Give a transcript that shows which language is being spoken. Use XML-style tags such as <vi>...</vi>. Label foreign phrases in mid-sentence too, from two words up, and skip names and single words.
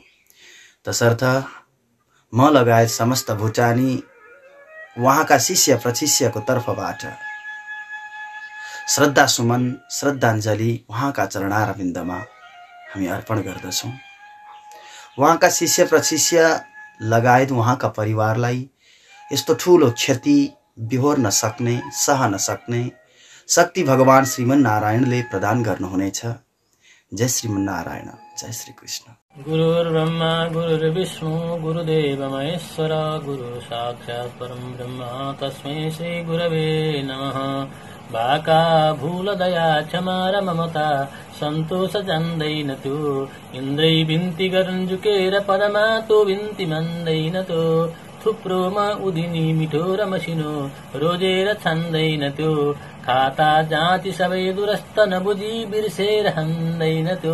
<ne>तसर्थ म लगायत समस्त भुटानी उहाँका शिष्य प्रशिष्यको तर्फबाट श्रद्धा सुमन, श्रद्धाञ्जली उहाँका चरणारविन्दमा हामी अर्पण गर्दछौँ। उहाँका शिष्य प्रशिष्य लगायत उहाँका परिवारलाई यस्तो ठुलो क्षति बिहोर्न सक्ने, सहन सक्ने शक्ति भगवान श्रीमन नारायणले प्रदान गर्नुहुनेछ। जय श्रीमन नारायण, जय श्री कृष्ण।</ne> <sa>गुरुर्ब्रह्मा गुरुर्विष्णु गुरुदेव महेश्वर, गुरु साक्षात् परम ब्रह्म तस्मै श्री गुरवे नमः।</sa> <ne>बाका भूल दया क्षमा र ममता सन्तोष जान्दैन त्यो, इन्द्रै बिन्ती गर्न झुकेर पदमा तो बिन्ती मान्दैन त्यो। थुप्रोमा उदिनी मिठो र मसिनो रोजेर छान्दैन त्यो, खाता जाति सबै दुरस्त नबुझी बिर्सेर हान्दैन त्यो।</ne>